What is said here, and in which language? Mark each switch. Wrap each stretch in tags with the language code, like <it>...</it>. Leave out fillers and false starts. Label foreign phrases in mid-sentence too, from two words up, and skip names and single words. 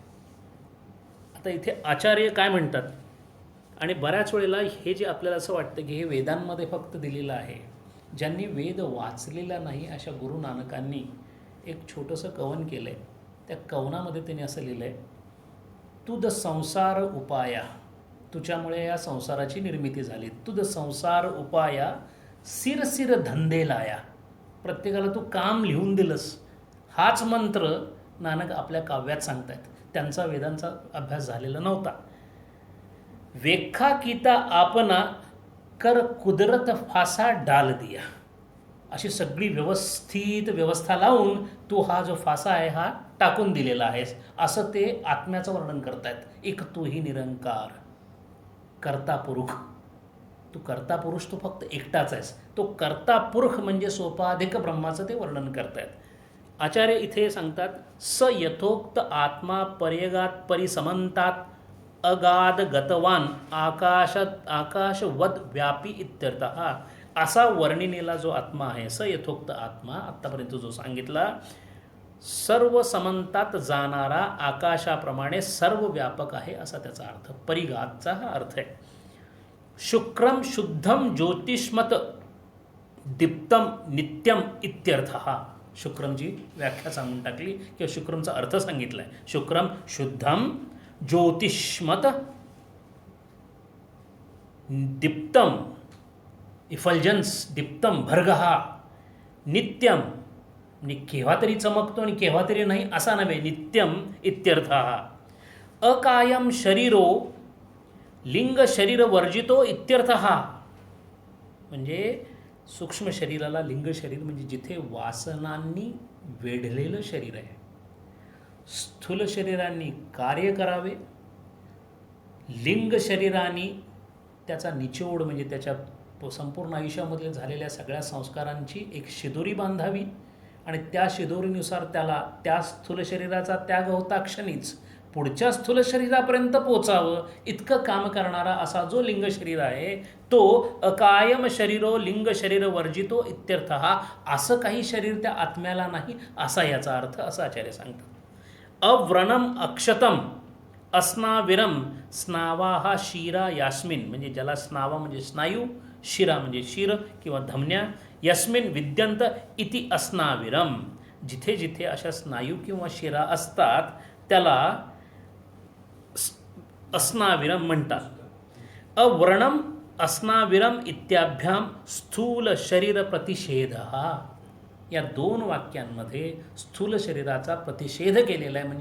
<mr>आता इथे आचार्य काय म्हणतात, आणि बऱ्याच वेळेला हे जे आपल्याला असं वाटतं की हे वेदांमध्ये फक्त दिलेलं आहे, ज्यांनी वेद वाचलेला नाही अशा गुरु नानकांनी एक छोटंसं कवन केलं आहे. त्या कवनामध्ये त्यांनी असं लिहिलं आहे,</mr> <pa>ਤੁਧ ਸੰਸਾਰ ਉਪਾਇਆ,</pa> <mr>तुझ्यामुळे या संसाराची निर्मिती झाली.</mr> <pa>ਤੁਧ ਸੰਸਾਰ ਉਪਾਇਆ ਸਿਰ ਸਿਰ ਧੰਧੇ ਲਾਇਆ.</pa> <mr>प्रत्येकाला तू काम लिहून दिलंस. हाच मंत्र नानक आपल्या काव्यात सांगतायत. त्यांचा वेदांचा अभ्यास झालेला नव्हता.</mr> <pa>ਵੇਖਾ ਕੀਤਾ ਆਪਣਾ ਕਰ ਕੁਦਰਤ ਫਾਸਾ ਡਾਲ ਦਿਆ.</pa> <mr>अशी सगळी व्यवस्थित व्यवस्था लावून तू हा जो फासा आहे हा टाकून दिलेला आहेस, असं ते आत्म्याचं वर्णन करतायत.</mr> <pa>ਏਕ ਤੂ ਹੀ ਨਿਰੰਕਾਰ, ਕਰਤਾ ਪੁਰਖ.</pa> <mr>तू कर्ता पुरुष, तू फक्त एकटाच आहेस. तो कर्ता पुरुष म्हणजे सोपाधिक ब्रह्माचं ते वर्णन करतायत. आचार्य इथे सांगतात,</mr> <sa>स यथोक्त आत्मा पर्यगात परिसमंतात अगाध गतवान आकाशवद व्यापी इत्यर्थः.</sa> <mr>असा वर्णिलेला जो आत्मा आहे,</mr> <sa>स यथोक्त आत्मा,</sa> <mr>आत्तापर्यंत जो सांगितला, सर्व समंतात जाणारा, आकाशाप्रमाणे सर्व व्यापक आहे असा त्याचा अर्थ, परिघातचा हा अर्थ आहे.</mr> <sa>शुक्रम शुद्धम ज्योतिष्मत दीप्तम नित्यम इत्यर्थः.</sa> <mr>शुक्रमची व्याख्या सांगून टाकली किंवा शुक्रमचा अर्थ सांगितला आहे.</mr> <sa>शुक्रम शुद्धम ज्योतिष्मत दीप्तम, इफल्जन्स, दीप्तम भर्गहा, नित्यम,</sa> <mr>केव्हा तरी चमकतो आणि केव्हा तरी नाही असा नव्हे,</mr> <sa>नित्यम इत्यर्थः. अकायम शरीरो लिंग शरीर वर्जितो इत्यर्थः.</sa> <mr>म्हणजे सूक्ष्म शरीराला लिंग शरीर म्हणजे जिथे वासनांनी वेढलेलं शरीर आहे. स्थूल शरीरांनी कार्य करावे, लिंग शरीराने त्याचा निचोड म्हणजे त्याच्या संपूर्ण आयुष्यामधल्या झालेल्या सगळ्या संस्कारांची एक शिदोरी बांधावी आणि त्या शिदोरीनुसार त्याला त्या स्थूल शरीराचा त्याग होता क्षणीच पुढच्या स्थूल शरीरापर्यंत पोचावं इतकं काम करणारा असा जो लिंग शरीर आहे तो</mr> <sa>अकायम शरीरो लिंग शरीर वर्जितो इत्यर्थः.</sa> <mr>असं काही शरीर त्या आत्म्याला नाही असा याचा अर्थ, असं आचार्य सांगतात.</mr> <sa>अव्रणम अक्षतम अस्नाविरम स्नावा हा शिरा यास्मिन.</sa> <mr>म्हणजे ज्याला स्नावा म्हणजे स्नायू, शिरा म्हणजे शिर किंवा धमन्या,</mr> <sa>यस्मिन विद्यंत इति अस्नाविरम.</sa> <mr>जिथे जिथे अशा स्नायू किंवा शिरा असतात त्याला अस्नाविरम म्हणतात.</mr> <sa>अव्रणम अस्नाविरम इत्याभ्याम स्थूल शरीर प्रतिषेध.</sa> <mr>या 2 वाक्यांमध्ये स्थूल शरीराचा प्रतिषेध केलेला आहे.</mr>